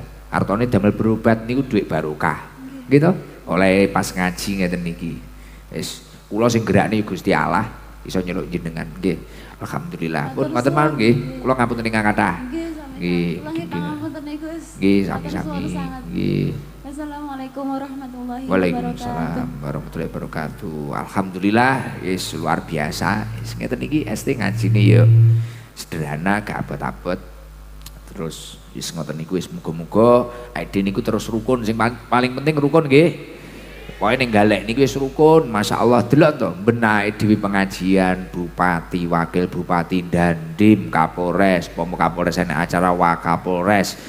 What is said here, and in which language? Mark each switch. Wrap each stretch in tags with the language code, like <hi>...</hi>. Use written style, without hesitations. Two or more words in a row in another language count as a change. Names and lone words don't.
<jv>Artone damel berobat niku dhuwit barokah. Gitu. Oleh pas ngaji ngeten niki. Wis, kula sing gerakne Gusti Allah iso nyeluk jenengan. Nggih. Alhamdulillah. Pun ngoten mawon nggih. Kula ngapunten ingkang kathah. Nggih, sami. Nggih, Kula kita nggih. ngapunten Gus. Nggih, Matur sami-sami. suwun sangat. Nggih.</jv> <ar>السلام عليكم ورحمة الله وبركاته. وعليكم السلام ورحمة الله وبركاته.</ar> <jv>Alhamdulillah,</jv> <id>yes, luar biasa.</id> <jv>Yes, ngeten iki ST ngajine ya sederhana, gak abot-abot. Terus wis ngoten niku wis muga-muga ide niku terus rukun. Sing paling penting rukun nggih. Pokoke ning galek niku wis rukun. Masyaallah delok to benake dhewe pengajian bupati, wakil bupati, dandim, kapolres, Kapolres enek acara Wakapolres.</jv>